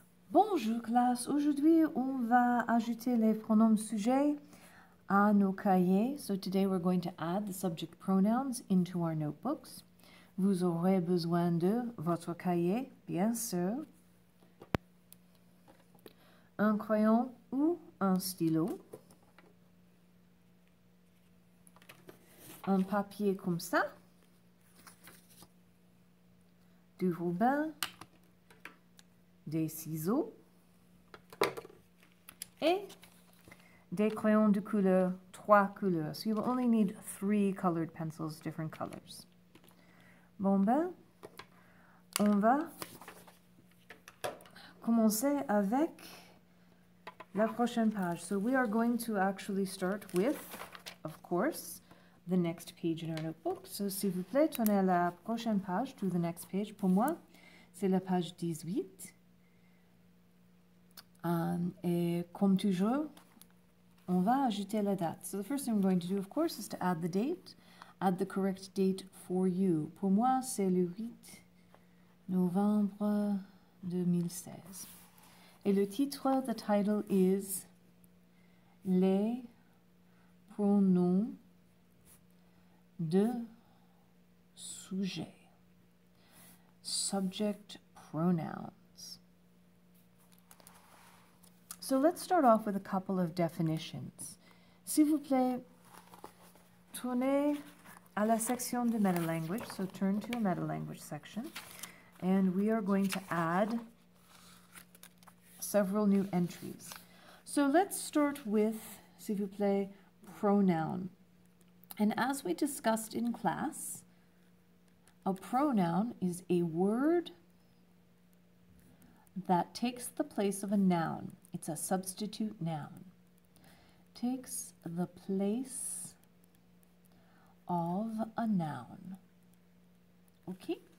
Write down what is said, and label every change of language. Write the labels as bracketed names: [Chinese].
[French] Bonjour classe, aujourd'hui on va ajouter les pronoms sujets à nos cahiers. [English] So today we're going to add the subject pronouns into our notebooks. [French] Vous aurez besoin de votre cahier, bien sûr, un crayon ou un stylo, un papier comme ça, du ruban, des ciseaux et des crayons de couleur, 3 couleurs. [English] So you will only need 3 colored pencils, different colors. [French] Bon ben, on va commencer avec la prochaine page. [English] So we are going to actually start with, of course, the next page in our notebook. [French] So s'il vous plaît, tournez la prochaine page [English] to the next page. [French] Pour moi, c'est la page 18. Et comme toujours, on va ajouter la date. [English] So the first thing we're going to do, of course, is to add the date. Add the correct date for you. [French] Pour moi, c'est le 8 novembre 2016. Et le titre, [English] the title is [French] Les pronoms de sujet. [English] Subject pronouns. So let's start off with a couple of definitions. [French] S'il vous plaît, tournez à la section de meta-language. [English] So turn to a meta-language section. And we are going to add several new entries. So let's start with, [French] s'il vous plaît, [English] pronoun. And as we discussed in class, a pronoun is a word that takes the place of a noun. It's a substitute noun. Takes the place of a noun. Okay?